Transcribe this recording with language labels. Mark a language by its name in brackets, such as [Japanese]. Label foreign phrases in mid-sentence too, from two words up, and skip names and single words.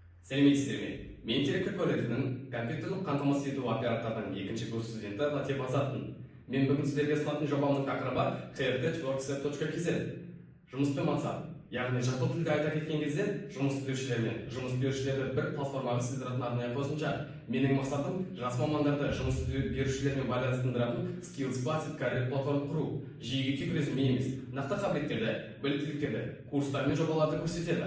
[Kazakh] Сәлеметсіздер ме? Мен Теректі колледжінің компьютерлік қамтамасыз ету операторының екінші курс студенті Латиф Азатпын. Мен бүгін сіздерге ұсынатын жобамның тақырыбы heritage.works.kz. Жұмыспен мақсат. Яғни жақын тілде айта кеткен кезде жұмыс іздеушілер мен жұмыс берушілерді бір платформаға сіздіретін арнайы қосымша. Менің мақсатым жас мамандарды жұмыс берушілермен байланыстыратын Skills Basic Career платформа құру. Жиіге тек резюме емес, нақты қабілеттерді, біліктіліктерді, курстар мен жобаларды көрсетеді.